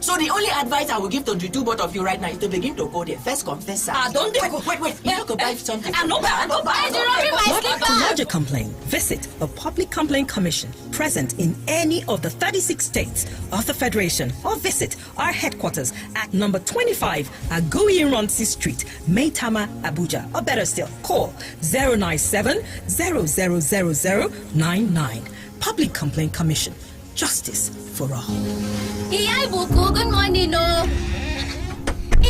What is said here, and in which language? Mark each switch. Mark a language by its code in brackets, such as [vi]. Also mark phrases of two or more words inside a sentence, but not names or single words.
[en] So the only advice I will give to the two both of you right now is to begin to go there. First confess. Don't do Wait. You could buy something. I know buy. To lodge a complaint, visit the Public Complaint Commission present in any of the 36 states of the Federation, or visit our headquarters at number 25 Agoyi-Ronsi Street, Maitama, Abuja, or better still, call 097 000099. Public Complaint Commission. Justice for all. Iya Ibuku, good morning, no.